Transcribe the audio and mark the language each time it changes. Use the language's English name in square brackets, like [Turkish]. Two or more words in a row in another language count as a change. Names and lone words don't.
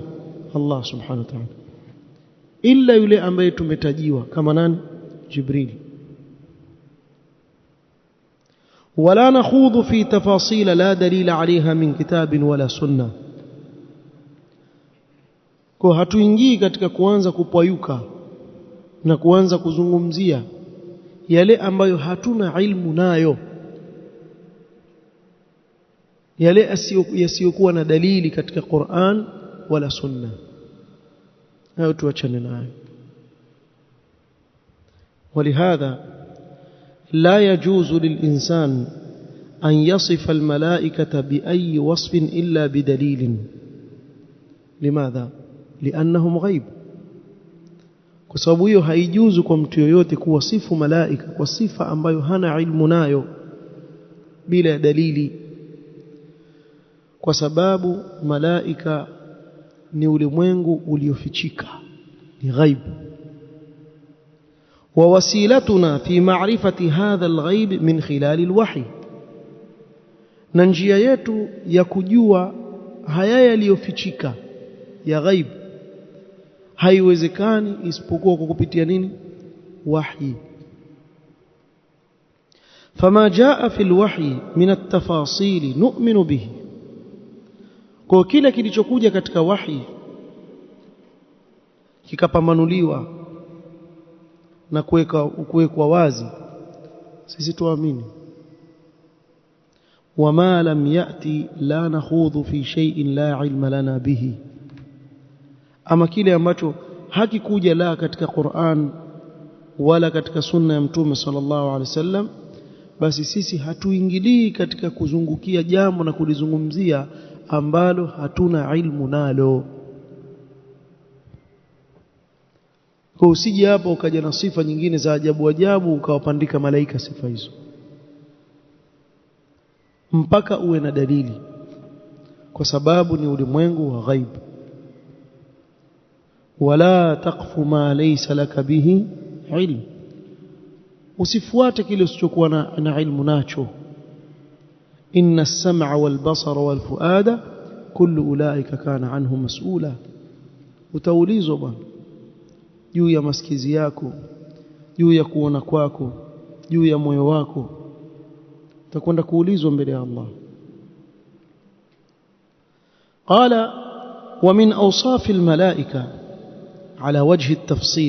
[Arabic] الله سبحانه وتعالى, [Swahili] illa yule ambaye tumetajiwa kama nani? Jibril. [Arabic] ولا نخوض في تفاصيل لا دليل عليها من كتاب ولا سنة، [Swahili] kwa hatuingii katika kuanza kupayuka na kuanza kuzungumzia yale ambayo hatuna ilmu nayo, yale yasiyokuwa na dalili katika Qur'an wala Sunna, hayo tuachane nayo. [Arabic] ولهذا لا يجوز للإنسان أن يصف الملائكة بأي وصف إلا بدليل. لماذا؟ لأنهم غيب. [Swahili] kwa sababu hiyo haijuzu kwa mtu yoyote kuwasifu malaika kwa sifa ambayo hana ilmu nayo bila dalili, kwa sababu malaika ni ulimwengu uliofichika, ni ghaibu. [Arabic] ووسيلتنا في معرفة هذا الغيب من خلال الوحي [Swahili] na njia yetu ya kujua haya yaliyofichika ya ghaib haiwezekani isipokuwa kwa kupitia nini wahi [Arabic] فما جاء في الوحي من التفاصيل نؤمن به [Swahili] kwa kila kilichokuja katika wahi kikapamanuliwa na kuwekwa wazi sisi tuamini [Arabic] وما لم يأتي لا نخوض في شيء لا علم لنا به [Swahili] ama kile ambacho hakikuja la katika Qur'an wala katika sunna ya Mtume [Arabic] صلى الله عليه وسلم [Swahili] basi sisi hatuingilii katika kuzungukia jambo na kulizungumzia ambalo hatuna ilmu nalo. Kwa usije hapo ukaja na sifa nyingine za ajabu ajabu ukawapandika malaika sifa hizo, mpaka uwe na dalili, kwa sababu ni ulimwengu wa ghaib. [Arabic] ولا تقف ما ليس لك به علم, [Swahili] usifuate kile usichokuwa na ilmu nacho. [Arabic] إن السمع والبصر والفؤاد كل أولئك كان عنه مسؤولا. [Swahili] Utaulizwa bwana juu ya masikizi yako, juu ya kuona kwako, juu ya moyo wako, utakwenda kuulizwa mbele ya Allah. [Arabic] قال ومن أوصاف الملائكة على وجه التفصيل.